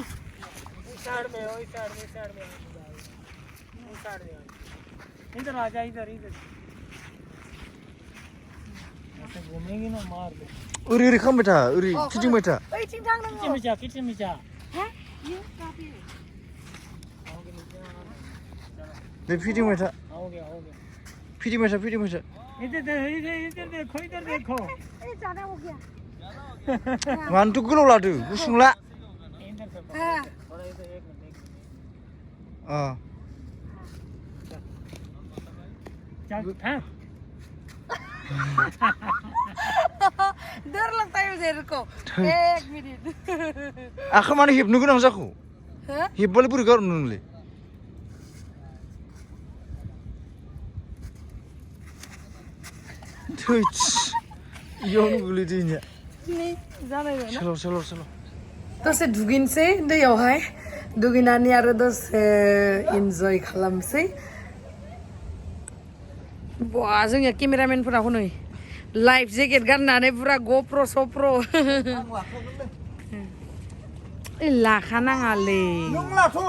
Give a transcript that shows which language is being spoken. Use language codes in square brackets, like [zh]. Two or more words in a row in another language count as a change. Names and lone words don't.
[hi] साइड में इधर आ जा इधर ऐसे घूमेंगे ना मार दे [brx] ओरै ओरै खालामबाय था ओरै फिदिंबाय था ओइथिं थांनांगौ [hi] किचन में जा हा ये काफी [brx] दे फिदिंबाय था [hi] आओगे [brx] फिदिंबाय था [hi] इधर देखो ए ज्यादा हो गया [brx] मानोथ' गोलाव लादो गुसुंला [hi] इधर से हां बड़ा इधर एक मिनट चल हां डर लगता है मुझे रुको 1 मिनट [brx] आखौ मानो हेबनो गोनां जाखो [hi] हा [brx] हेबबालाय बोरै गारनो नोंलाय थैस इयावनो गोलैदों चलो दसे दुगैनोसै दैयावहाय दुगैनानै आरो दसे इन्जय खालामसै बा जोंनिया केमेरामेनफोरा हनै [en] life jacket [brx] गाननानै पुरा गप्र सप्र लाखानाङालै